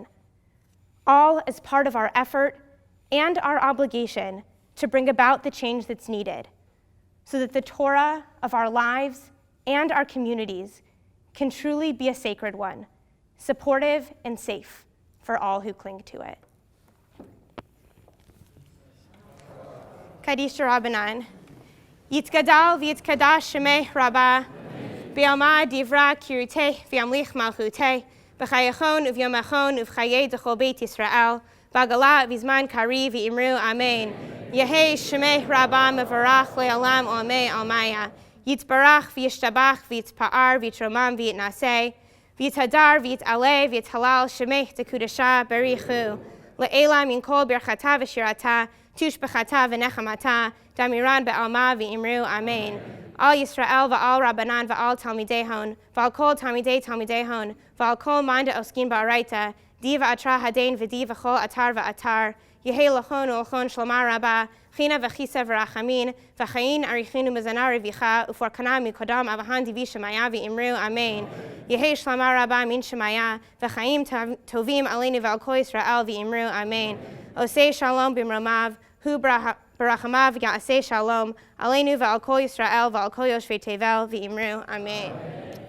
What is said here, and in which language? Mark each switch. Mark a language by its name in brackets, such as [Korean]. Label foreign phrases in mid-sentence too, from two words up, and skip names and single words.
[English] All as part of our effort and our obligation to bring about the change that's needed, so that the Torah of our lives and our communities can truly be a sacred one, supportive and safe for all who cling to it. [Aramaic] קדיש דרבנן. יתגדל ויתקדש שמה רבא, בעלמא דברא כרעותה וימליך מלכותה, בחייכון וביומיכון ובחיי דכל בית ישראל, בעגלא ובזמן קריב ואמרו אמן. יהא שמה רבא מברך לעלם עלמי עלמיא. יתברך וישתבח ויתפאר ויתרומם ויתנשא, ויתהדר ויתעלה ויתהלל שמה דקודשא בריך הוא. לעלא מן כל ברכתא ושירתא, תשבחתא ונחמתא, דאמירן בעלמא ואמרו אמן. על ישראל ועל רבנן ועל תלמידיהון ועל כל תלמידי תלמידיהון, ועל כל מאן דעסקין באורייתא, די באתרא הדין ודי בכל אתר ואתר, יהא להון ולכון שלמא רבא, חנא וחסדא ורחמין, וחיין אריכין ומזונא רויחא, ופורקנא מן קדם אבוהון די בשמיא ואמרו אמן. יהא שלמא רבא מן שמיא, וחיים טובים עלינו ועל כל ישראל ואמרו אמן. [Hebrew] עושה שלום במרומיו, הוא ברחמיו יעשה שלום, עלינו ועל כל ישראל ועל כל יושבי תבל ואמרו אמן.